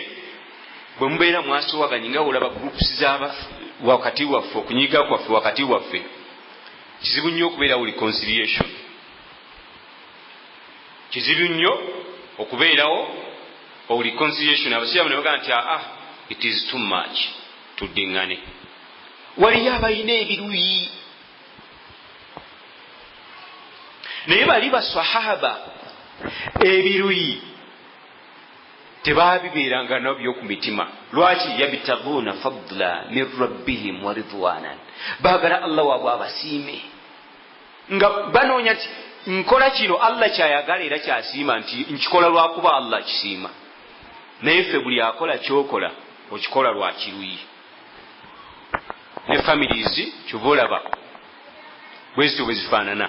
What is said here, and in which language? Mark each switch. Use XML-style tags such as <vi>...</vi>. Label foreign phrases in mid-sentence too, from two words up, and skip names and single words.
<lg>Bwe mubeera mwasoowaganye nga olaba groups z'aba wakati waffe, okunyiga kwaffe wakati waffe, kizibu nnyo okubeerawo reconciliation, kizibu nnyo okubeerawo reconciliation. Abasiraamu ne bagamba nti</lg> <en>it is too much,</en> <lg>tuddiŋŋane. Waliyo abalina ebiruyi, naye bali basahaba ebiruyi tebaabibeeranga nabyo ku mitima. Lwaki?</lg> <ar>يبتغون فضلا من ربهم ورضوانا,</ar> <lg>baagala Allah waabwe abasiime, nga banoonya ti nkola kino Allah kyayagala era kyasiima, nti nkikola lwakuba Allah kisiima. Naye ffe buli akola kyokola okikola lwa kiruyi. Ne families kyova olaba bwezityo bwe zifaanana.</lg>